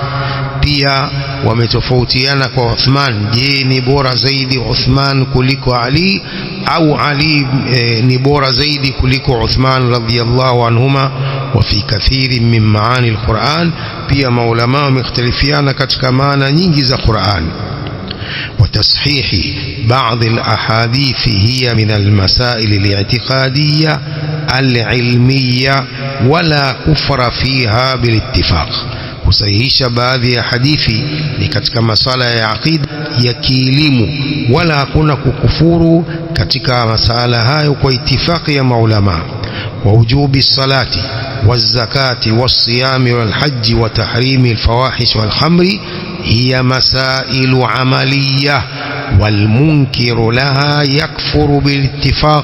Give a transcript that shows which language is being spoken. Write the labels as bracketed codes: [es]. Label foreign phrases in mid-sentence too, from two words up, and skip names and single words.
[sw] Pia wametofautiana kwa Uthman, je, ni bora zaidi Uthman kuliko Ali, au Ali ni bora zaidi kuliko Uthman [ar] رضي الله عنهما. وفي كثير من معاني القرآن, [sw] pia maulama wamekhtalifiana katika maana nyingi za Qur'an. [ar] وتصحيح بعض الأحاديث هي من المسائل الاعتقادية العلمية ولا كفر فيها بالاتفاق. [sw] kusahihisha baadhi ya hadithi ni katika masala ya aqida ya kielimu, wala hakuna kukufuru katika masala hayo kwa itifaki ya maulama. [ar] ووجوب الصلاة والزكاة والصيام والحج وتحريم الفواحش والخمر هي مسائل عملية، والمنكر لها يكفر بالاتفاق.